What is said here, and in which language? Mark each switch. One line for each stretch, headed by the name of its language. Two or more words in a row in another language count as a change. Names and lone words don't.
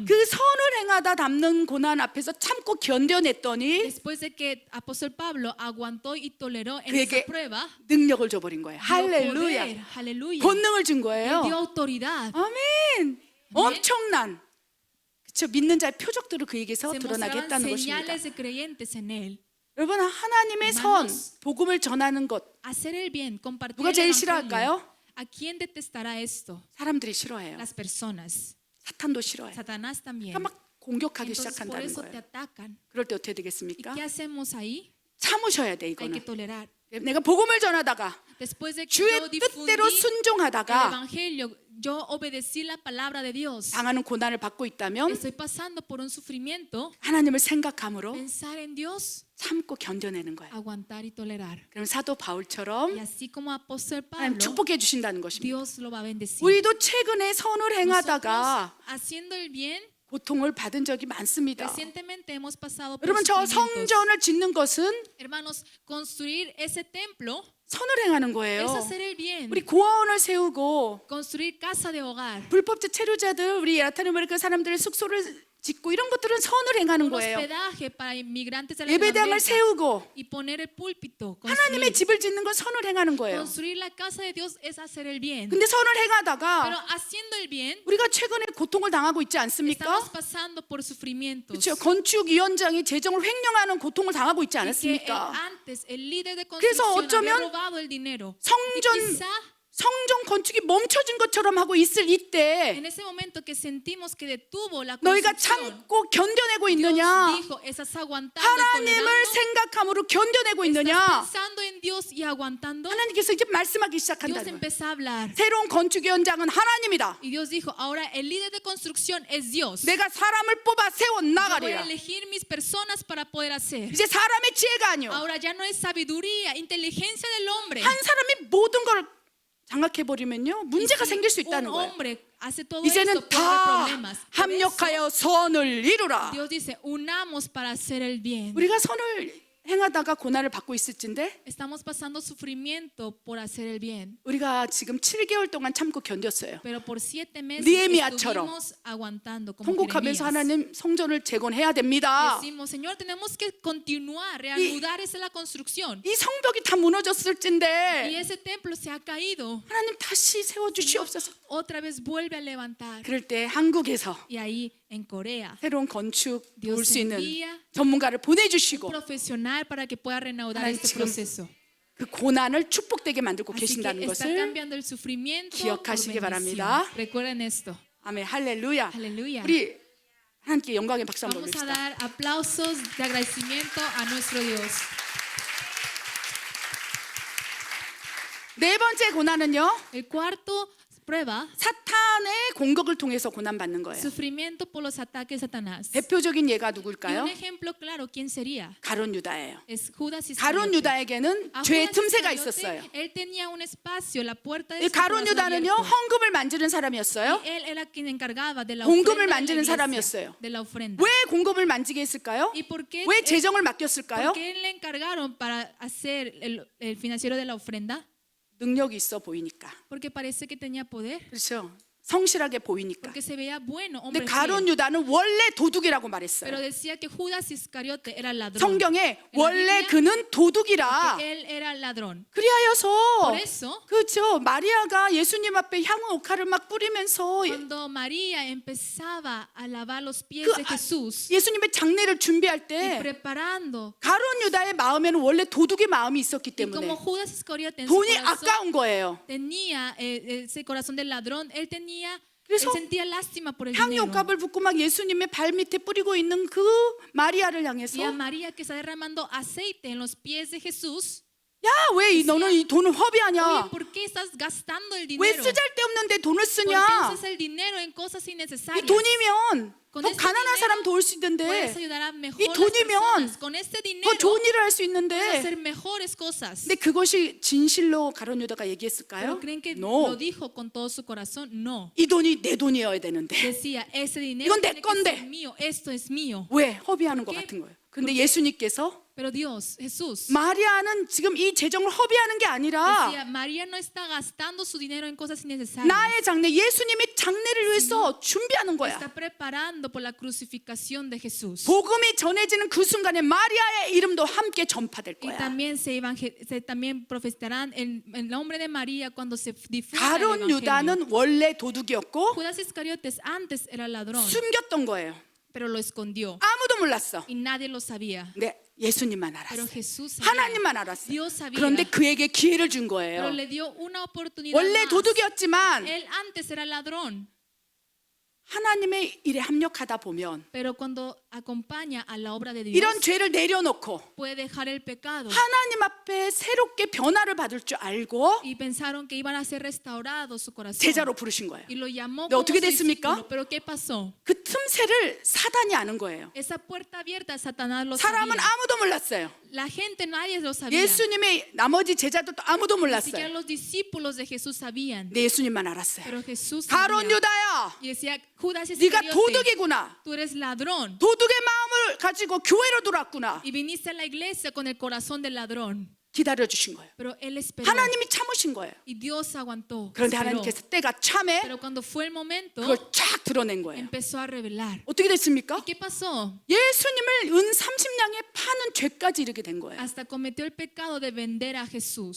Korean: 그 선을 행하다 담는 고난 앞에서 참고 견뎌냈더니
Spanish: Después de que apóstol Pablo aguantó y toleró en
Korean: 그에게
Spanish: esa prueba,
Korean: 능력을 줘버린 거예요.
Spanish: dio poder,
Korean: 할렐루야.
Spanish: aleluya.
Korean: 권능을 준
Spanish: Él
Korean: 거예요.
Spanish: dio autoridad.
Korean: 아멘. 엄청난 그쵸 믿는 자의 표적들을 그에게서
Spanish: Se
Korean: 드러나게
Spanish: mostraban
Korean: 했다는 것입니다.
Spanish: señales de creyentes en él.
Korean: 여러분 하나님의 선,
Spanish: Hermanos,
Korean: 복음을 전하는 것
Spanish: Hacer el bien, compartir
Korean: 누가
Spanish: el
Korean: 제일
Spanish: evangelio.
Korean: 싫어할까요?
Spanish: ¿A quién detestará esto?
Korean: 사람들이 싫어해요.
Spanish: Las personas.
Korean: 사탄도 싫어해요.
Spanish: Satanás también.
Korean: 그러니까 막 공격하기
Spanish: Entonces por
Korean: 시작한다는
Spanish: eso te
Korean: 거예요.
Spanish: atacan.
Korean: 그럴 때 어떻게
Spanish: ¿Y
Korean: 되겠습니까?
Spanish: qué hacemos ahí?
Korean: 참으셔야 돼
Spanish: Hay que
Korean: 이거는.
Spanish: tolerar.
Korean: 내가 복음을 전하다가
Spanish: Después de que
Korean: 주의
Spanish: yo difundí
Korean: 뜻대로
Spanish: el
Korean: 순종하다가
Spanish: evangelio, yo obedecí la palabra de Dios.
Korean: 당하는 고난을 받고 있다면
Spanish: Estoy pasando por un sufrimiento.
Korean: 하나님을 생각함으로
Spanish: Pensar en Dios
Korean: 참고 견뎌내는 거예요.
Spanish: aguantar y tolerar.
Korean: 그럼 사도 바울처럼
Spanish: Y así como apóstol
Korean: 하나님
Spanish: Pablo,
Korean: 축복해 주신다는 것입니다.
Spanish: Dios lo va a bendecir.
Korean: 우리도 최근에 선을
Spanish: Nosotros,
Korean: 행하다가
Spanish: haciendo el bien,
Korean: 고통을 받은 적이 많습니다.
Spanish: recientemente hemos pasado por
Korean: 여러분, 저
Spanish: sufrimientos.
Korean: 성전을 짓는 것은
Spanish: Hermanos, construir ese templo
Korean: 선을 행하는 거예요.
Spanish: es hacer el bien.
Korean: 우리 고아원을 세우고
Spanish: Construir casa de hogar.
Korean: 불법적 체류자들, 우리 라틴 아메리카 사람들의 숙소를 짓고 이런 것들은 선을 행하는
Spanish: Un
Korean: 거예요.
Spanish: hospedaje para inmigrantes de
Korean: 예배당을
Spanish: Latinoamérica.
Korean: 세우고
Spanish: Y poner el púlpito.
Korean: 하나님의
Spanish: Construir,
Korean: 집을 짓는 건 선을 행하는 거예요.
Spanish: construir la casa de Dios es hacer el bien.
Korean: 근데 선을
Spanish: Pero
Korean: 행하다가
Spanish: haciendo el bien,
Korean: 우리가 최근에 고통을 당하고 있지 않습니까?
Spanish: estamos pasando por sufrimientos.
Korean: 그렇죠. 건축위원장이 재정을 횡령하는 고통을 당하고 있지
Spanish: Y que
Korean: 않았습니까?
Spanish: antes el líder de
Korean: 그래서
Spanish: construcción había
Korean: 어쩌면
Spanish: robado el dinero. Y
Korean: 성전
Spanish: quizá
Korean: 성전 건축이 멈춰진 것처럼 하고 있을 이때
Spanish: en ese momento que sentimos que detuvo la
Korean: 너희가
Spanish: construcción,
Korean: 참고 견뎌내고
Spanish: Dios
Korean: 있느냐?
Spanish: dijo, ¿estás aguantando y
Korean: 하나님을
Spanish: tolerando?
Korean: 생각함으로 견뎌내고
Spanish: ¿Estás
Korean: 있느냐?
Spanish: pensando en Dios y aguantando?
Korean: 하나님께서 이제 말씀하기
Spanish: Dios
Korean: 시작한다는 거예요.
Spanish: empezó a hablar.
Korean: 새로운 건축위원장은 하나님이다.
Spanish: Y Dios dijo, ahora el líder de construcción es Dios.
Korean: 내가 사람을 뽑아 세워
Spanish: Yo voy a
Korean: 나가리라.
Spanish: elegir mis personas para poder hacer.
Korean: 이제 사람의 지혜가 아니요.
Spanish: Ahora ya no es sabiduría, inteligencia del hombre.
Korean: 한 사람이 모든 걸 장악해 버리면요 문제가
Spanish: Si
Korean: 생길 수
Spanish: un
Korean: 있다는 거예요.
Spanish: hombre hace todo
Korean: 이제는
Spanish: esto, puede haber
Korean: 다
Spanish: problemas. Por eso,
Korean: 합력하여 선을 이루라.
Spanish: Dios dice, unamos para hacer el bien.
Korean: 우리가 선을 행하다가 고난을 받고 있을진데
Spanish: Estamos pasando sufrimiento por hacer el bien.
Korean: 우리가 지금 7개월 동안 참고 견뎠어요.
Spanish: Pero por 7 meses
Korean: 느헤미야처럼
Spanish: estuvimos aguantando como
Korean: 통곡하면서
Spanish: Jeremías.
Korean: 하나님 성전을 재건해야 됩니다.
Spanish: Decimos, Señor, tenemos que continuar, reanudar esa la construcción.
Korean: 이 성벽이 다
Spanish: Y
Korean: 무너졌을진데
Spanish: ese templo se ha caído.
Korean: 하나님 다시 세워주시옵소서.
Spanish: Otra vez vuelve a levantar.
Korean: 그럴 때 한국에서
Spanish: Y ahí en Corea,
Korean: 새로운 건축 볼
Spanish: Dios
Korean: 수 있는
Spanish: envía
Korean: 전문가를 보내주시고
Spanish: profesional para que pueda reanudar
Korean: 하나님
Spanish: este
Korean: 지금
Spanish: proceso.
Korean: 그 고난을 축복되게 만들고
Spanish: Así que
Korean: 계신다는
Spanish: está
Korean: 것을
Spanish: cambiando el sufrimiento por
Korean: 기억하시기
Spanish: bendición.
Korean: 바랍니다.
Spanish: Recuerden esto.
Korean: 아멘 할렐루야.
Spanish: Hallelujah.
Korean: 우리 하나님께 영광의 박수 한번
Spanish: Vamos a
Korean: 올립시다.
Spanish: dar aplausos de agradecimiento a nuestro Dios.
Korean: 네 번째 고난은요
Spanish: El cuarto prueba,
Korean: 사탄의 공격을 통해서 고난받는 거예요.
Spanish: sufrimiento por los ataques de Satanás.
Korean: 대표적인 예가
Spanish: Y
Korean: 누굴까요?
Spanish: un ejemplo claro, ¿quién sería?
Korean: 가룟 유다예요.
Spanish: Es Judas
Korean: 가룟
Spanish: Iscariote.
Korean: 유다에게는
Spanish: A
Korean: 죄의
Spanish: Judas
Korean: 틈새가
Spanish: Iscariote,
Korean: 있었어요.
Spanish: él tenía un espacio, la puerta de
Korean: 이
Spanish: su
Korean: 가룟
Spanish: corazón
Korean: 유다는요
Spanish: abierto.
Korean: 헌금을 만지는 사람이었어요.
Spanish: Y él era quien encargaba de la
Korean: 공금을
Spanish: ofrenda de la
Korean: 만지는
Spanish: iglesia,
Korean: 사람이었어요.
Spanish: de la ofrenda.
Korean: 왜 공금을 만지게 했을까요?
Spanish: ¿Y por qué,
Korean: 왜 재정을 맡겼을까요?
Spanish: por qué le encargaron para hacer el financiero de la ofrenda?
Korean: 능력이 있어 보이니까.
Spanish: Porque parece que tenía poder,
Korean: 그렇죠. 성실하게 보이니까.
Spanish: porque se veía bueno,
Korean: 근데
Spanish: hombre
Korean: 가룟
Spanish: fiel.
Korean: 유다는 원래 도둑이라고
Spanish: Pero
Korean: 말했어요.
Spanish: decía que Judas Iscariote era ladrón.
Korean: 성경에
Spanish: En la
Korean: 원래
Spanish: Biblia,
Korean: 그는 도둑이라.
Spanish: que él era ladrón.
Korean: 그리하여서
Spanish: Por eso,
Korean: 그렇죠. 마리아가 예수님 앞에 향후 옥화를 막 뿌리면서
Spanish: cuando María empezaba a lavar los pies
Korean: 그
Spanish: de Jesús
Korean: 예수님의 장례를 준비할
Spanish: y
Korean: 때
Spanish: preparando,
Korean: 가룟 유다의 마음에는 원래 도둑의 마음이 있었기
Spanish: y como
Korean: 때문에
Spanish: Judas Iscariote en su
Korean: 돈이
Spanish: corazón
Korean: 아까운 거예요.
Spanish: tenía ese corazón del ladrón, él
Korean: 그래서
Spanish: sentía lástima por el
Korean: 향유
Spanish: dinero.
Korean: 옥합을 붓고 막 예수님의 발 밑에 뿌리고 있는 그 마리아를
Spanish: Y a
Korean: 향해서
Spanish: María que está derramando aceite en los pies de Jesús.
Korean: 야, 왜 너는 이 돈을 허비하냐?
Spanish: Oye, ¿por qué estás gastando el
Korean: 왜
Spanish: dinero?
Korean: 쓰잘데없는데 돈을
Spanish: ¿Por qué
Korean: 쓰냐?
Spanish: usas el dinero en cosas
Korean: 이
Spanish: innecesarias?
Korean: 돈이면
Spanish: Con
Korean: 더
Spanish: este
Korean: 가난한
Spanish: dinero
Korean: 사람 도울 수
Spanish: Puedes
Korean: 있는데
Spanish: ayudar a
Korean: 이
Spanish: mejores
Korean: 돈이면
Spanish: personas. Con este
Korean: 더
Spanish: dinero
Korean: 좋은 일을 할 수
Spanish: puedes
Korean: 있는데
Spanish: hacer mejores cosas.
Korean: 근데 그것이 진실로 가룟 유다가
Spanish: Pero
Korean: 얘기했을까요?
Spanish: creen que No. lo dijo con todo su corazón? No.
Korean: 이 돈이 내 돈이어야 되는데
Spanish: Decía, ese dinero
Korean: 이건 내
Spanish: tiene que
Korean: 건데.
Spanish: ser mío. Esto es mío.
Korean: 왜 허비하는 것
Spanish: ¿Por qué?
Korean: 같은 거예요. 근데 예수님께서
Spanish: Pero Dios, Jesús,
Korean: 마리아는 지금 이 재정을 허비하는 게 아니라
Spanish: decía, María no está gastando su dinero en cosas innecesarias.
Korean: 나의 장례, 예수님의 장례를 위해서 준비하는 거야.
Spanish: Está preparando por la crucificación de Jesús.
Korean: 복음이 전해지는 그 순간에 마리아의 이름도 함께 전파될
Spanish: Y
Korean: 거야.
Spanish: también también profetizarán el nombre de María cuando se difunda el
Korean: 가룟
Spanish: evangelio.
Korean: 유다는 원래 도둑이었고
Spanish: Judas Iscariotes antes era ladrón,
Korean: 숨겼던 거예요.
Spanish: pero lo escondió
Korean: 아무도 몰랐어.
Spanish: y nadie lo sabía.
Korean: 네, 예수님만
Spanish: Pero
Korean: 알았어.
Spanish: Jesús sabía.
Korean: 하나님만 알았어.
Spanish: Dios sabía.
Korean: 그런데 그에게 기회를 준
Spanish: Pero
Korean: 거예요.
Spanish: le dio una oportunidad
Korean: 원래
Spanish: más.
Korean: 도둑이었지만
Spanish: Él antes era ladrón,
Korean: 하나님의 일에 합력하다 보면
Spanish: pero cuando acompaña a la obra de Dios,
Korean: 이런 죄를 내려놓고
Spanish: puede dejar el pecado.
Korean: 하나님 앞에 새롭게 변화를 받을 줄 알고
Spanish: Y pensaron que iban a ser restaurados su corazón.
Korean: 제자로 부르신 거예요.
Spanish: Y lo llamó
Korean: 네,
Spanish: como
Korean: 어떻게
Spanish: su
Korean: 됐습니까?
Spanish: discípulo. Pero ¿qué pasó?
Korean: 그 틈새를 사단이 아는 거예요.
Spanish: Esa puerta abierta, Satanás lo
Korean: 사람은
Spanish: sabía.
Korean: 아무도 몰랐어요.
Spanish: La gente, nadie lo sabía.
Korean: 예수님의 나머지 제자들도 아무도
Spanish: Ni siquiera
Korean: 몰랐어요.
Spanish: los discípulos de Jesús sabían.
Korean: 근데 예수님만 알았어요.
Spanish: Pero Jesús
Korean: 가론
Spanish: sabía.
Korean: 유다야,
Spanish: Y decía, Judas
Korean: 네가
Spanish: Iscariote,
Korean: 도둑이구나.
Spanish: tú eres ladrón.
Korean: 도둑의 마음을 가지고 교회로 들어왔구나.
Spanish: Y viniste a la iglesia con el corazón del ladrón.
Korean: 기다려주신 거예요.
Spanish: Pero él esperó.
Korean: 하나님이 참으신 거예요.
Spanish: Y Dios aguantó.
Korean: 그런데
Spanish: esperó.
Korean: 하나님께서 때가 참에
Spanish: Pero cuando fue el momento,
Korean: 그걸 쫙 드러낸 거예요.
Spanish: empezó a revelar.
Korean: 어떻게 됐습니까?
Spanish: ¿Y qué pasó?
Korean: 예수님을 은 30냥에 파는 죄까지 이르게 된 거예요.
Spanish: Hasta cometió el pecado de vender a Jesús.